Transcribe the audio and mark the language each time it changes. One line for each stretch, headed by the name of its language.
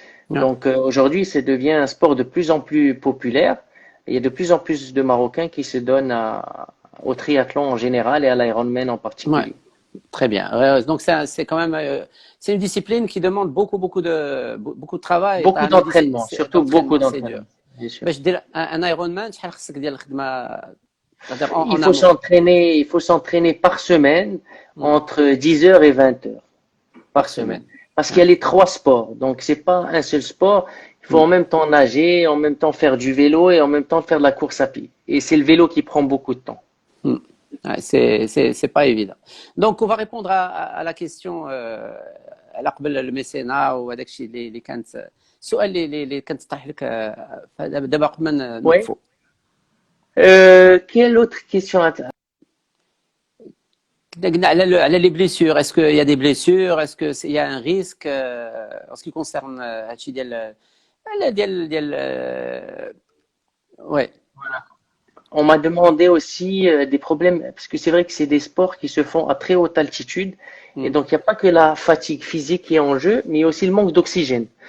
French: Donc aujourd'hui, ça devient un sport de plus en plus populaire. Il y a de plus en plus de Marocains qui se donnent au triathlon en général et à l'Ironman en particulier. Ouais, très bien. Donc c'est quand même c'est une discipline qui demande beaucoup de travail. Beaucoup d'entraînement, surtout beaucoup d'entraînement. Bien sûr.
Arabic: باش دير un Ironman شحال خصك ديال الخدمة؟
French: Il faut s'entraîner par semaine entre 10 heures et 20 heures par semaine. Parce qu'il y a les trois sports. Donc, c'est pas un seul sport. Il faut en même temps nager, en même temps faire du vélo et en même temps faire de la course à pied. Et c'est le vélo qui prend beaucoup de temps. Ouais, c'est pas évident. Donc, on va répondre à la question
Arabic: على قبل الميسينا وهذاك الشيء اللي كانت السؤال اللي كانت تطرح لك دابا قبل ما نوقفوا.
French: Quelle autre question?
Arabic: على
French: les blessures, est-ce qu'il y a des blessures, est-ce qu'il y a un risque en ce qui concerne
Arabic: هادشي ديال
French: ouais. Voilà. On m'a demandé aussi des problèmes, parce que c'est vrai que c'est des sports qui se font à très haute altitude, et donc il n'y a pas que la fatigue physique qui est en jeu, mais il y a aussi le manque d'oxygène.